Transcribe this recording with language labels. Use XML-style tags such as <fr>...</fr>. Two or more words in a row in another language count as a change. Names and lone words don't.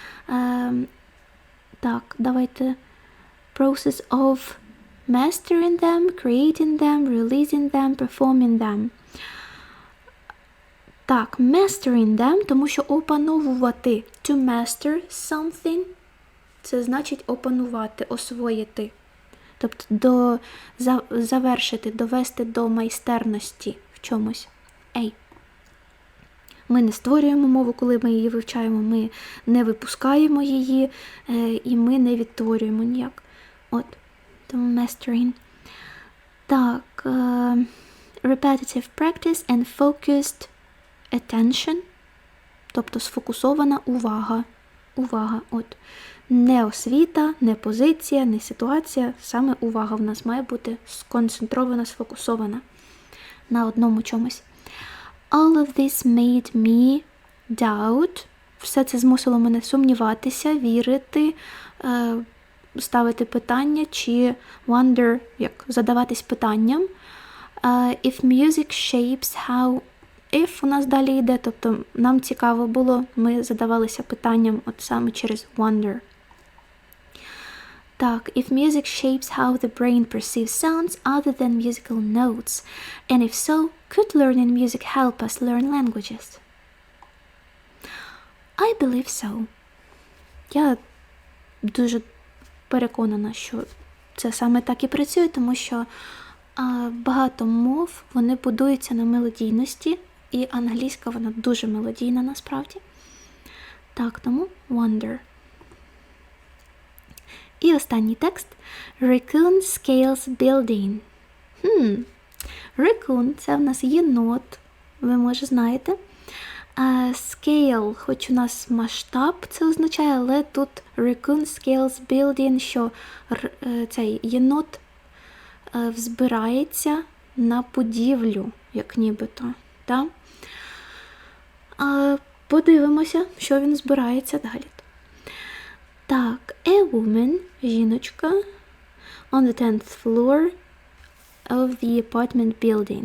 <uk>Так, давайте.</uk> <en>Process of mastering them, creating them, releasing them, performing them. Так, mastering them,</en> <uk>тому що опановувати.</uk> <en>To master something –</en> <uk>це значить опанувати, освоїти. Тобто завершити, довести до майстерності в чомусь. Ми не створюємо мову, коли ми її вивчаємо, ми не випускаємо її, і ми не відтворюємо ніяк. От, тому mastering. Так,</uk> <en>repetitive practice and focused attention,</en> <uk>тобто сфокусована увага. Увага, от. Не освіта, не позиція, не ситуація, саме увага в нас має бути сконцентрована, сфокусована на одному чомусь.</uk> <en>All of this made me doubt.</en> <uk>Все це змусило мене сумніватися, вірити, ставити питання, чи wonder, як задаватись питанням.</uk> <en>If music shapes how...</en> <uk>If у нас далі йде, тобто нам цікаво було, ми задавалися питанням от саме через wonder. Так,</uk> <en>if music shapes how the brain perceives sounds other than musical notes, and if so, could learning music help us learn languages? I believe so.</en> <uk>Я дуже переконана, що це саме так і працює, тому що багато мов, вони будуються на мелодійності, і англійська, вона дуже мелодійна насправді. Так, тому wonder. І останній текст.</uk> <en>Raccoon scales building.</en> <uk>Raccoon – це в нас єнот, ви, може, знаєте. Scale, хоч у нас масштаб це означає, але тут</uk> <en>raccoon scales building,</en> <uk>що цей єнот взбирається на будівлю, як нібито. Так? Подивимося, що він збирається далі. Так,</uk> <en>a woman, жіночка, on the 10th floor of the apartment building.</en>